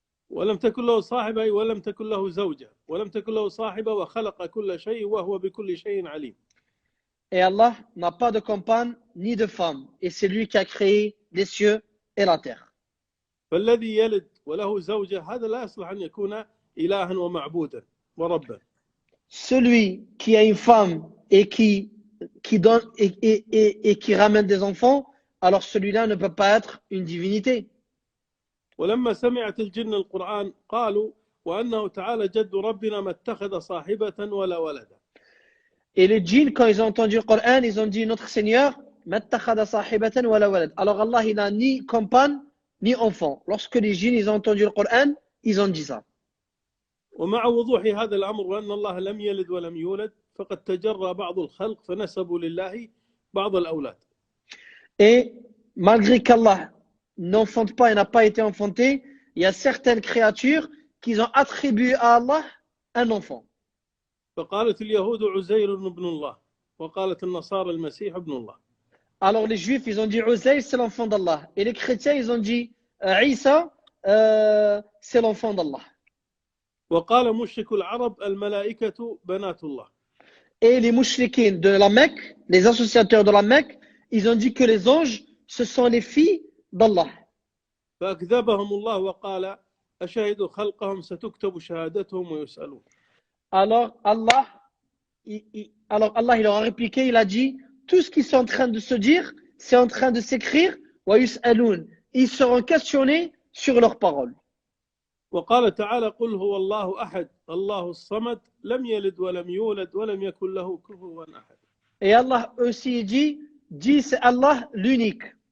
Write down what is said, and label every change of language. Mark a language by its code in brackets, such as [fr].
[ar] ولم تكن له صاحبة ولم تكن له زوجة ولم تكن له صاحبة وخلق كل شيء وهو بكل شيء عليم. [fr] Et Allah n'a pas de compagne ni de femme et c'est lui qui a créé les cieux et la terre. [ar] فالذي يلد وله زوجة هذا لا يصلح أن يكون إلها ومعبودا وربا. [fr] Celui qui a une femme et qui donne et qui ramène des enfants, alors celui-là ne peut pas être une divinité. [ar] ولما سمعت الجن القرآن قالوا وأنه تعالى جد ربنا ما اتخذ صاحبة ولا ولدا. [fr] Et les djinns, quand ils ont entendu le Coran, ils ont dit, notre Seigneur, [ar] ما اتخذ صاحبة ولا ولد. [fr] Alors Allah, il n'a ni compagne, ni enfant. Lorsque les djinns, ils ont entendu le Coran, ils ont dit ça. [ar] ومع وضوح هذا الأمر وأن الله لم يلد ولم يولد فقد تجرى بعض الخلق فنسبوا لله بعض الأولاد. [fr] Et malgré qu'Allah n'enfante pas et n'a pas été enfanté, il y a certaines créatures qui ont attribué à Allah un enfant. [ar] فقالت اليهود عزير ابن الله وقالت النصارى المسيح ابن الله. [fr] Alors les juifs, ils ont dit Uzayr, c'est l'enfant d'Allah. Et les chrétiens, ils ont dit Isa, c'est l'enfant d'Allah. [ar] وقال مشرك العرب الملائكة بنات الله. [fr] Et les mouchriquins de la Mecque, les associateurs de la Mecque, ils ont dit que les anges, ce sont les filles d'Allah. [ar] فأكذبهم الله وقال أشهدوا خلقهم ستكتب شهادتهم ويسألون. [fr] Alors Allah, il leur a répliqué, il a dit, tout ce qu'ils sont en train de se dire, c'est en train de s'écrire, [ar] wa yus'aloun. [fr] Ils seront questionnés sur leurs paroles. [ar] وقال تعالى قل هو الله أحد الله الصمد لم يلد ولم يولد ولم يكن له كفوا أحد. [fr] Et Allah aussi dit c'est Allah l'unique.